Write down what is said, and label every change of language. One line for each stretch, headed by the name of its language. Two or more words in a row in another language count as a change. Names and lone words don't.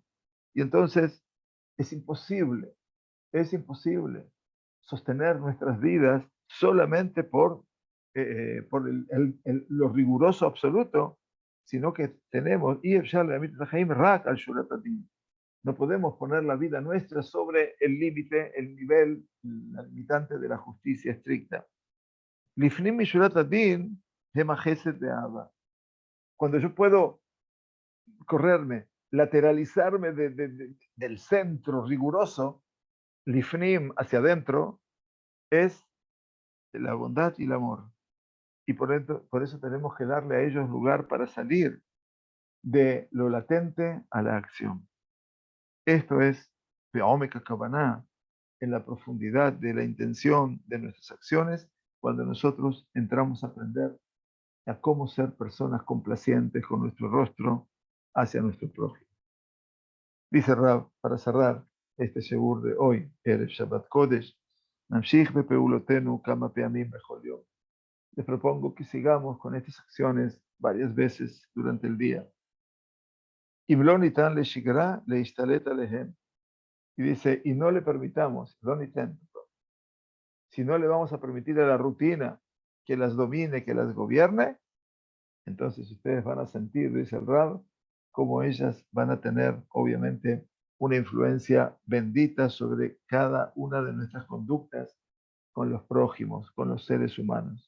Spanish: Y entonces es imposible sostener nuestras vidas solamente por lo riguroso absoluto, sino que tenemos, no podemos poner la vida nuestra sobre el límite, el nivel, la limitante de la justicia estricta.
Hebrew: לפנים משורת הדין, המה חסד דאבא.
Spanish: Cuando yo puedo correrme, lateralizarme del centro riguroso, lifnim hacia adentro, es la bondad y el amor. Y por eso tenemos que darle a ellos lugar para salir de lo latente a la acción. Esto es
Hebrew: בעומקה כוונה,
Spanish: en la profundidad de la intención de nuestras acciones, cuando nosotros entramos a aprender a cómo ser personas complacientes con nuestro rostro hacia nuestro prójimo. Dice Rab, para cerrar este Shebur de hoy,
Hebrew: ערב שבת קודש, נמשיך בפעולותינו כמה פעמים בכל יום.
Spanish: Les propongo que sigamos con estas acciones varias veces durante el día. Y dice, y no le permitamos, si no le vamos a permitir a la rutina que las domine, que las gobierne, entonces ustedes van a sentir, dice el Rab, como ellas van a tener, obviamente, una influencia bendita sobre cada una de nuestras conductas con los prójimos, con los seres humanos.